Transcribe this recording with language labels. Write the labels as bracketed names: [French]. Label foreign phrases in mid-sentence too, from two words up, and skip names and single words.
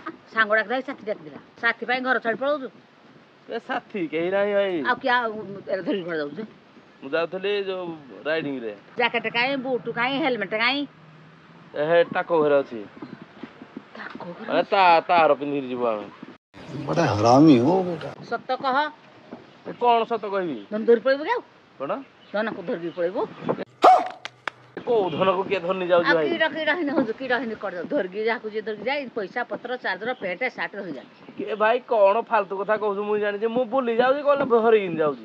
[Odia] ସାଙ୍ଗ ଡାକିଥିଲା ସାଥି ଡାକିଥିଲା ସାଥି ପାଇଁ ଘର ଛାଡ଼ି ପଳାଉଛୁ ଏ ସାଥି କେହି ନାହିଁ ଭାଇ ଆଉ କିଏ ଧରିକି କୁଆଡ଼େ ଯାଉଛୁ ମୁଁ ଯାଉଥିଲି ଯୋଉ ରାଇଡିଂ ରେ ଜ୍ୟାକେଟ କାଇଁ ବୁଟ କାଇଁ ହେଲମେଟ କାଇଁ ଏ ହେ ତାଙ୍କ ଘରେ ଅଛି ମାନେ ତାର ପିନ୍ଧିକି ଯିବୁ ଆମେ [Hindi] बड़ा हरामी हो बेटा [Odia] ସତ କହ ଏ କଣ ସତ କହିବି ଧନ ଧରି ପଳେଇବୁ କି ଆଉ କଣ ଧନକୁ ଧରିକି ପଳେଇବୁ କୋଉ ଧନକୁ କିଏ ଧନି ଯାଉଛି ଆଉ ଭାଇ କିରା ହିନି ହଉଛୁ କିରା ହିନି କରି ଧରିକି ଯାହାକୁ ଯିଏ ଧରିକି ଯାଇ ପଇସା ପତ୍ର ଚାର୍ଜର ପ୍ୟାଣ୍ଟ ସାର୍ଟ ରହିଯାଏ କିଏ ଭାଇ କଣ ଫାଲତୁ କଥା କହୁଛୁ ମୁଁ ଜାଣିଛି ମୁଁ ବୁଲି ଯାଉଛି କଣ ଧରିକି ଯାଉଛି